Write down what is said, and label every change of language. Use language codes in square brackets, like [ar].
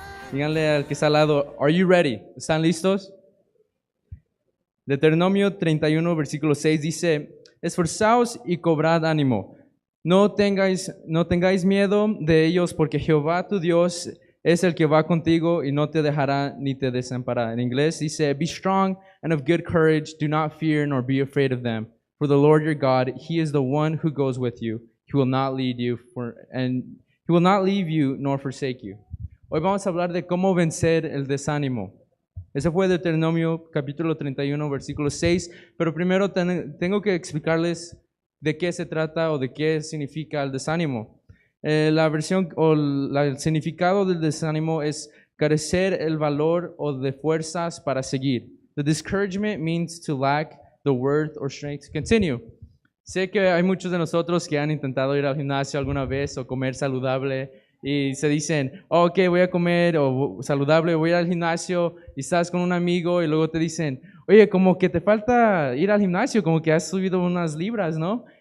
[es] Díganle al que está al lado, [en] are you ready? [es] ¿Están listos? Deuteronomio 31, versículo 6 dice, esforzaos y cobrad ánimo. No tengáis miedo de ellos, porque Jehová tu Dios es el que va contigo y no te dejará ni te desamparará. En inglés dice, [en] be strong and of good courage, do not fear nor be afraid of them. For the Lord your God, He is the one who goes with you. He will not leave you nor forsake you. [es] Hoy vamos a hablar de cómo vencer el desánimo. Ese fue Deuteronomio capítulo 31, versículo 6, pero primero tengo que explicarles de qué se trata o de qué significa el desánimo. La versión o el significado del desánimo es carecer el valor o de fuerzas para seguir. [en] The discouragement means to lack the worth or strength to continue. [es] Sé que hay muchos de nosotros que han intentado ir al gimnasio alguna vez o comer saludable y se dicen, oh, ok, voy a comer o saludable, voy a ir al gimnasio y estás con un amigo y luego te dicen, oye, como que te falta ir al gimnasio, como que has subido unas libras, ¿no?